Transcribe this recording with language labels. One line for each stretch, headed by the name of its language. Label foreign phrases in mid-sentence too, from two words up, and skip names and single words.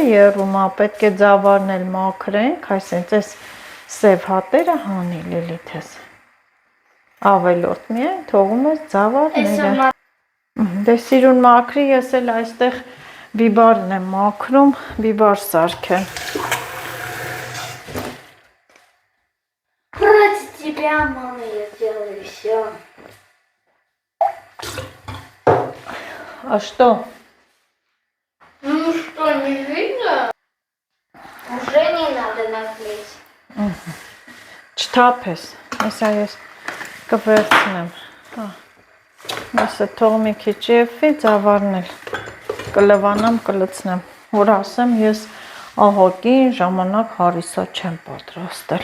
Armenian: եռում է, պետք է ձավարն էլ մաքրենք, այսինքն այս սև հատերը հանի Լիլիթս։ Ավելորդ միայն թողում ես ձավարները։ Դե սիրուն մաքրի, ես էլ այստեղ բիբարն եմ մաքրում, բիբար սարքեմ։
Russian: Ради тебя, мама, я делаю все. А что? Ну что, не видно? Уже не надо наклеить.
Armenian: Չթափես, հեսա ես կվերցնեմ։ Հեսա թող մի քիչ եվվի, ձավարն էլ կլվանամ, կլցնեմ, որ ասեմ ես ահագին ժամանակ հարիսա չեմ պատրաստել։